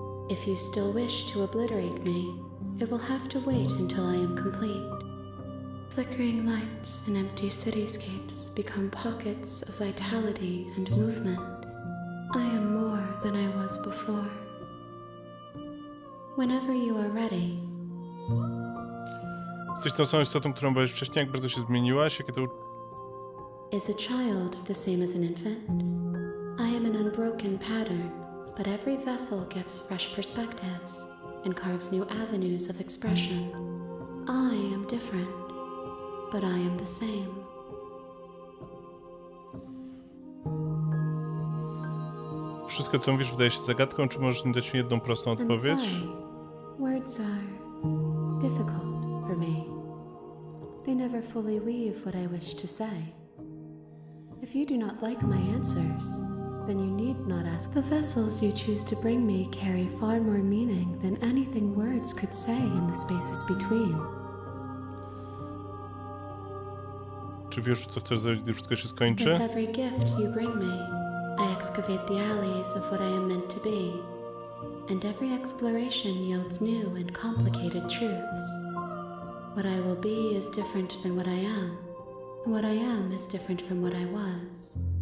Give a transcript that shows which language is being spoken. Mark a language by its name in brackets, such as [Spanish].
[English] If you still wish to obliterate me, it will have to wait until I am complete. Flickering lights and empty cityscapes become pockets of vitality and movement. I am more than I was before. Whenever you are ready. [Polish] Jesteś tą samą istotą, którą byłeś wcześniej, jak bardzo się zmieniłaś, jakie to... [English] Is a child the same as an infant? I am an unbroken pattern, but every vessel gives fresh perspectives and carves new avenues of expression. I am different, but I am the same. [Polish] Wszystko, co mówisz, wydaje się zagadką, czy możesz mi dać mi jedną prostą [English] I'm [Polish] odpowiedź? [English] sorry. Words are difficult for me. They never fully weave what I wish to say. If you do not like my answers, then you need not ask. The vessels you choose to bring me carry far more meaning than anything words could say in the spaces between. [Polish] Czy wiesz, co chcesz zrobić, gdy wszystko się skończy? [English] With every gift you bring me, I excavate the alleys of what I am meant to be, and every exploration yields new and complicated truths. What I will be is different than what I am, and what I am is different from what I was.